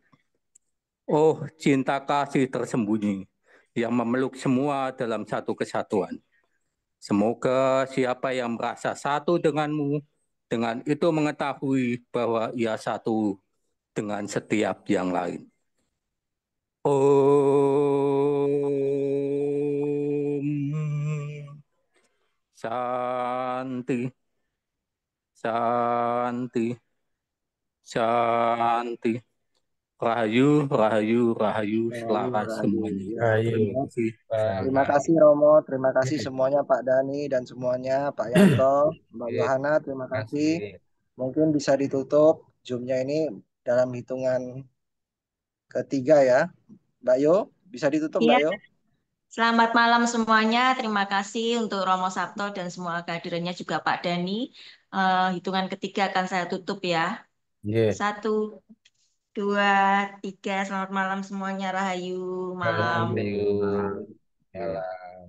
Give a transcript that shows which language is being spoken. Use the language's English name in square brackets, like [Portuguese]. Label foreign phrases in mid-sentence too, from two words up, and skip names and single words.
[Indonesian] Oh, cinta kasih tersembunyi yang memeluk semua dalam satu kesatuan. Semoga siapa yang merasa satu denganmu, dengan itu mengetahui bahwa ia satu dengan setiap yang lain. [Sanskrit] Om Santi, Santi, Santi. [Indonesian] Rahayu, Rahayu, Rahayu, Rahayu, selaras Rahayu. semuanya. Ya, Terima Rahayu. kasih. terima Baik. kasih Romo, terima kasih Oke. semuanya Pak Dani dan semuanya Pak Yanto, Mbak Oke, Yohana, terima terima kasih. kasih. Mungkin bisa ditutup Zoom-nya ini dalam hitungan ketiga ya. Mbak Yo, bisa ditutup Mbak iya. Yo? Selamat malam semuanya. Terima kasih untuk Romo Sabto dan semua kehadirannya juga Pak Dani. Hitungan ketiga akan saya tutup ya. Oke. 1, 2, 3. Selamat malam semuanya. Rahayu malam. Rahayu. Rahayu. Oke. Malam.